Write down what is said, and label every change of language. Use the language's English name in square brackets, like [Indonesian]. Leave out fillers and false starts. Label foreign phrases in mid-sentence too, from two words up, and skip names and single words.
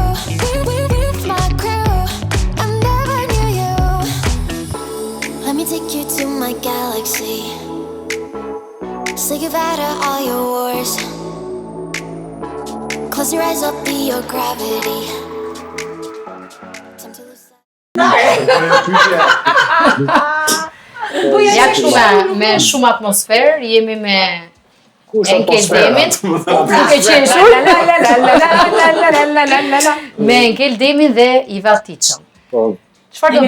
[English] With my crew. I never knew you. Let me take you to my galaxy. Say goodbye to all your wars. Close your eyes, I'll be your gravity. Time to lose [Albanian] Ja kështu me shumë atmosferë, jemi me Enkel Demin. Duke qeshur. Me Enkel Demin dhe Iva Tiçon. Çfarë do